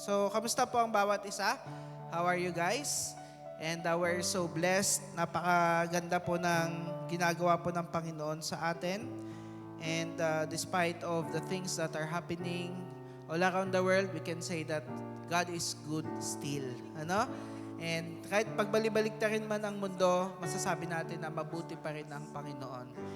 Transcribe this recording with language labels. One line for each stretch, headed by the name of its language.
Filipino: So, kamusta po ang bawat isa?
English: How are you guys? And we're so blessed.
Filipino: Napakaganda po ng ginagawa po ng Panginoon sa atin.
English: And despite of the things that are happening all around the world, we can say that God is good still.
Filipino: Ano? And kahit pagbalik-balik na rin man ang mundo, masasabi natin na mabuti pa rin ang Panginoon.